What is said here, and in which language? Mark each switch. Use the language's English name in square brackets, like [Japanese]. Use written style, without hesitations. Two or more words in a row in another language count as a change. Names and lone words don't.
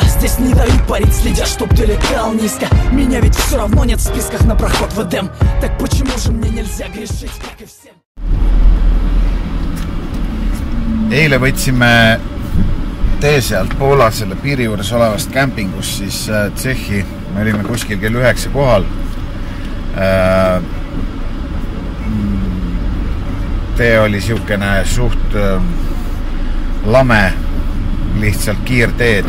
[Russian] Здесь не дают парить, следя, чтоб ты летал низко. Меня ведь все равно нет в списках на проход в Эдем. Так почему же мне нельзя грешить, как и всем? [Estonian] Eile võtsime tee sealt Poola selle piiri juures olevast kämpingust siis Tšehhi. Me olime kuskil kell 9 kohal. Tee oli siukene suht lame, lihtsalt kiirteed.